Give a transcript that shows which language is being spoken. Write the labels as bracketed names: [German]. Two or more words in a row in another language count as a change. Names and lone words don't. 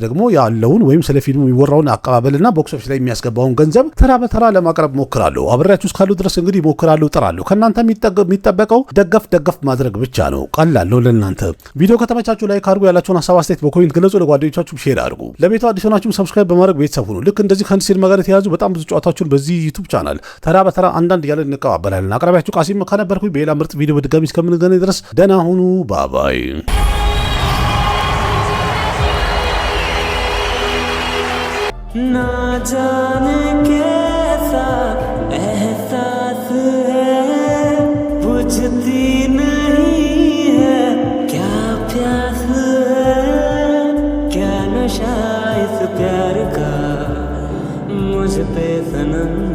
[Amharic] ደግሞ ያለውን ወይም ስለ ፊልሙ የሚወራውን አቀባበልና [English] box office [Amharic] ላይ የሚያስገባውን ገንዘብ ተራ በተራ ለማቅረብ ሞክራለሁ። አብሬያችሁ እስካሉ ድረስ እንግዲህ ሞክራለሁ፣ ጥራለሁ። ከእናንተ የሚጠበቀው ደገፍ ማድረግ ብቻ ነው። ቀላል ነው ለእናንተ። ቪዲዮ ከተመቻችሁ ላይክ አድርጉ። ያላችሁን ሀሳብ አስተያየት በኮሜንት ገለጹ። ለጓደኞቻችሁ ሼር አድርጉ። ለቤቱ አዲስ ሆናችሁ ሰብስክራይብ በማድረግ ቤተሰብ ሁኑ። ልክ እንደዚህ ከአንድ ሲኒማ ጋር የተያዙ በጣም ብዙ ጨዋታዎችን በዚህ ዩቲዩብ ቻናል ተራ በተራ አንዳንድ እያለን እንቀባበላለን። አቅራቢያችሁ ቃሲም ከነበርኩኝ በሌላ ምርጥ ቪዲዮ በድጋሚ እስከምንገናኝ ድረስ ደህና ሁኑ። ባባይ [Hindi] ना जाने कैसा एहसास है बुझती नहीं है क्या प्यास है क्या नशा इस प्यार का मुझ पे सनम